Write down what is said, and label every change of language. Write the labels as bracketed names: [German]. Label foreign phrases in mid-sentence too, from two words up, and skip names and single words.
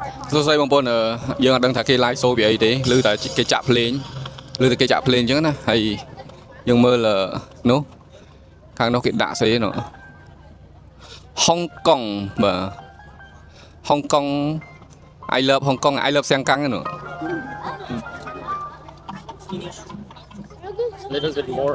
[Khmer] សួស្តីបងប្អូនយើងអត់ដឹងថាគេ [English] live show [Khmer] ពីអីទេឬតែគេចាក់ភ្លេងឬតែគេចាក់ភ្លេងអញ្ចឹងណាហើយយើងមើលនោះខាងនោះគេដាក់ស្អីនោះហុងកុងបាទហុងកុង [English] I love Hong Kong I love [Khmer] សៀងកាំងនោះ [English] Little bit more.